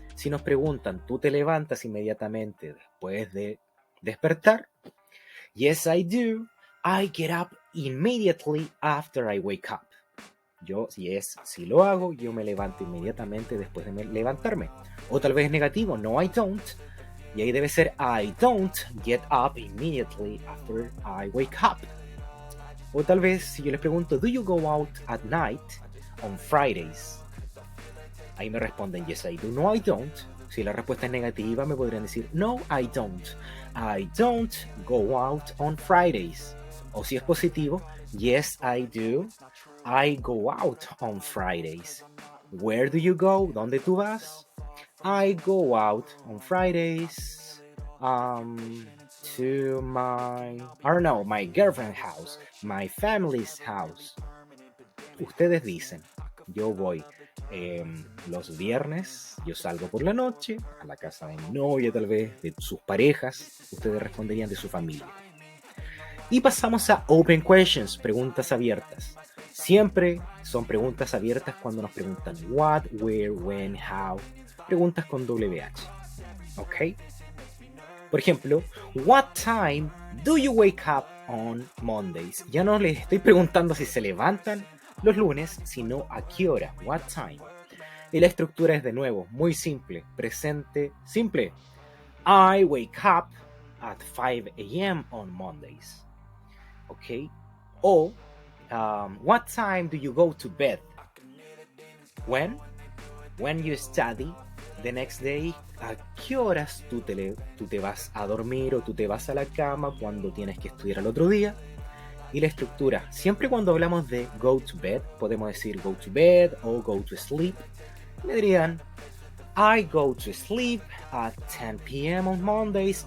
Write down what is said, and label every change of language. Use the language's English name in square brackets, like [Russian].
[Spanish] Si nos preguntan, ¿tú te levantas inmediatamente después de despertar? [English] Yes, I do. I get up immediately after I wake up. [Spanish] Si lo hago, yo me levanto inmediatamente después de levantarme. O tal vez negativo, no, [English] I don't. [Spanish] Y ahí debe ser [English] I don't get up immediately after I wake up. [Spanish] O tal vez si yo les pregunto, [English] do you go out at night on Fridays? [Spanish] Ahí me responden [English] yes I do, no I don't. [Spanish] Si la respuesta es negativa me podrían decir no [English] I don't. I don't go out on Fridays. [Spanish] O si es positivo, [English] yes I do. I go out on Fridays. Where do you go? [Spanish] ¿Dónde tú vas? [English] I go out on Fridays to my girlfriend's house, my family's house. [Spanish] Ustedes dicen, yo voy los viernes, yo salgo por la noche a la casa de mi novia, tal vez de sus parejas. Ustedes responderían de su familia. Y pasamos a [English] open questions, [Spanish] preguntas abiertas. Siempre son preguntas abiertas cuando nos preguntan [English] what, where, when, how. [Spanish] Preguntas con WH. [English] ¿Ok? [Spanish] Por ejemplo, [English] what time do you wake up on Mondays? [Spanish] Ya no les estoy preguntando si se levantan los lunes, sino a qué hora. [English] What time? [Spanish] Y la estructura es de nuevo muy simple. Presente simple. [English] I wake up at 5 a.m. on Mondays. ¿Ok? O what time do you go to bed? When you study the next day. [Spanish] ¿A qué horas tú te vas a dormir o tú te vas a la cama cuando tienes que estudiar al otro día? Y la estructura, siempre cuando hablamos de [English] go to bed, [Spanish] podemos decir go to bed o [English] go to sleep. [Spanish] Me dirían, [English] I go to sleep at 10 p.m. on Mondays.